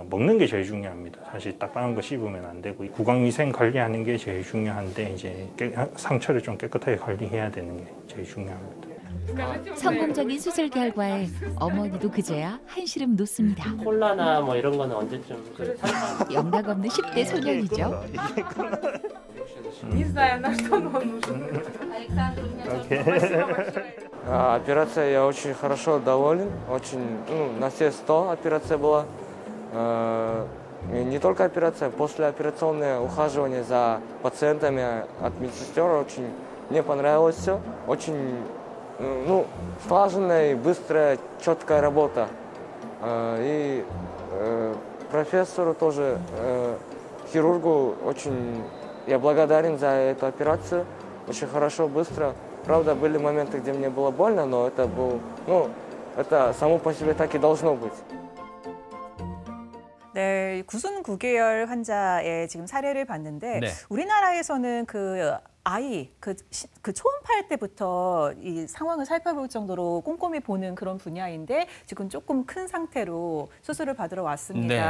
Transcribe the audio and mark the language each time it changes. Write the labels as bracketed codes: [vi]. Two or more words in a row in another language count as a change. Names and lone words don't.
[ko] 먹는 게 제일 중요합니다. 사실 딱딱한 거 씹으면 안 되고 구강위생 관리하는 게 제일 중요한데 이제 상처를 좀 깨끗하게 관리해야 되는 게 제일 중요합니다. 성공적인 수술 결과에 어머니도 그제야 한시름 놓습니다. 콜라나 뭐 이런 거는 언제쯤? 영락 없는 10대 소년이죠. [ru] Не знаю, на что он нужен. Операция я очень хорошо доволен, очень, на все 100 операция была. Не только операция, послеоперационное ухаживание за пациентами от медсестер очень мне понравилось все, очень слаженная и быстрая, четкая работа. И профессору тоже, хирургу очень я благодарен за эту операцию. Очень хорошо, быстро. Правда, были моменты, где мне было больно, но это был, это само по себе так и должно быть. [ko] 네, 9순 9개월 환자의 지금 사례를 봤는데 네. 우리나라에서는 그 아이, 그 초음파일 때부터 이 상황을 살펴볼 정도로 꼼꼼히 보는 그런 분야인데 지금 조금 큰 상태로 수술을 받으러 왔습니다.